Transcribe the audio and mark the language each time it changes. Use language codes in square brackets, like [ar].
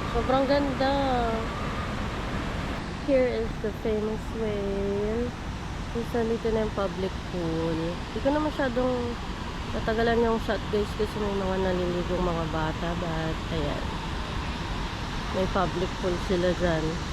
[tl] Sobrang ganda. [en] Here is the famous way. [tl] Isa dito na yung public pool. Hindi ko na masyadong natagalan yung shot guys kasi may mga naliligong mga bata. [en] But, [tl] ayan. May public pool sila dyan.